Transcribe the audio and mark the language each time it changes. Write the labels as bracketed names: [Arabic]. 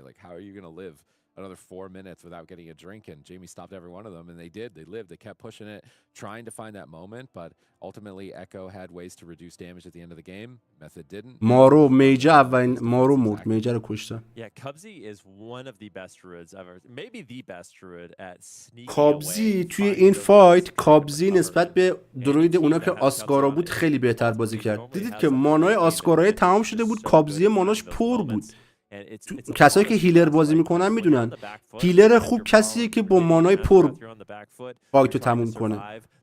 [English] Like, how are you going to live another 4 minutes without getting a drink? And Jamie stopped every one of them, and they did. They lived. They kept pushing it, trying to find that moment, but ultimately Echo had ways to reduce damage at the end of the game. Method didn't. [Persian] مارو میجر اولین مارو مرد. میجر رو کشتن. [English] Yeah, Cubsy is one of the best druids ever. Maybe the best druid at sneaking [Persian] کابزی توی این فایت کابزی نسبت به دروید اونا که آسکارا بود خیلی بهتر بازی کرد. دیدید که مانای آسکارای تمام شده بود، کابزی ماناش پر بود. کسایی که هیلر بازی میکنن میدونن هیلر خوب کسیه که با مانای پر فایتو تموم کنه.